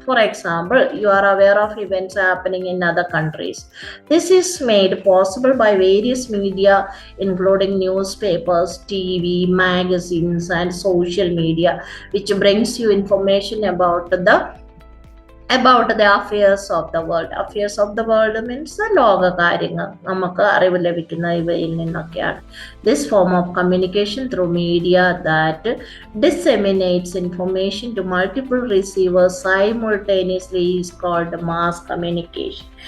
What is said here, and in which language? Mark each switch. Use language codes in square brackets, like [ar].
[en] For example, you are aware of events happening in other countries. This is made possible by various media including news papers, TV, magazines and social media, which brings you information about the affairs of the world. Affairs of the world means [ml] ലോക കാര്യങ്ങൾ നമുക്ക് അറിവ് ലഭിക്കുന്ന ഇവയിൽ നിന്നൊക്കെയാണ്. [en] This form of communication through media that disseminates information to multiple receivers simultaneously is called mass communication.